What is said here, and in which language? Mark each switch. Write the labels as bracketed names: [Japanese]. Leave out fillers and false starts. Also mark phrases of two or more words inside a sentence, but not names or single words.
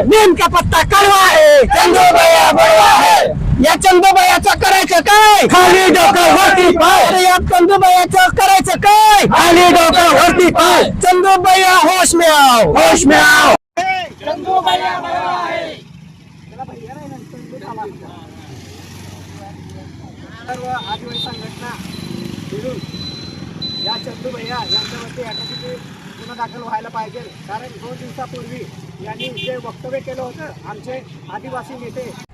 [Hindi] इनका पत्ता कड़वा है, चंदू भैया बड़वा है। [Marathi] या चंदू भैयाचं करायचं काय, खाली डोकं वरती पाय। अरे या चंदू भैयाचं करायचं काय, खाली डोकं वरती पाय। [Hindi] चंदू भैया होश में आओ, होश में आओ। चंदू भैया बड़वा है। [Marathi] सर्व आदिवासी संघटना मिळून या चंदू भैया यांच्यावरती अटकेची गुन्हा दाखल व्हायला पाहिजे। कारण 2 दिवसापूर्वी यांनी जे वक्तव्य केलं होतं आमचे आदिवासी नेते